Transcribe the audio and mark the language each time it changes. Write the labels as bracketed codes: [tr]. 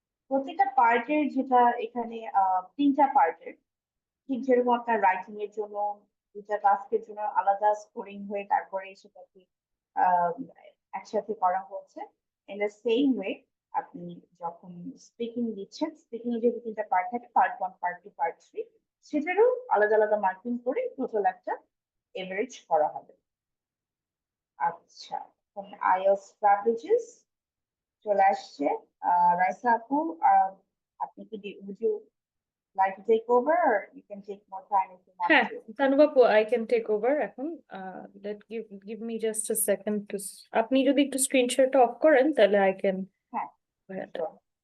[bn] প্রত্যেকটা পার্টের যেটা এখানে 3টা পার্টের, ঠিক যেরকম আপনার রাইটিং এর জন্য 2টা টাস্কের জন্য আলাদা স্কোরিং হয়ে তারপরে সেটাকে আহ, একসাথে করা হচ্ছে, ইন দ্য সেম ওয়ে আপনি যখন স্পিকিং দিচ্ছেন, স্পিকিং এর যেহেতু 3টা পার্ট থাকে, পার্ট 1, পার্ট 2, পার্ট 3, সেটারও আলাদা আলাদা মার্কিং করে টোটাল একটা এভারেজ করা হবে। আচ্ছা, এখন আইএলটিএস স্ট্র্যাটেজিস চলে আসছে। রাইসা আপু, আপনি কি [en] would you like to take over, or you can take more time if you want [bn] হ্যাঁ, [en] to? তানুবাপু, I can take over [bn] এখন। [en] give me just a second to [bn] আপনি যদি একটু স্ক্রিন শেয়ারটা অফ করেন তাহলে [en] I can [bn] হ্যাঁ, [en] go ahead. sure.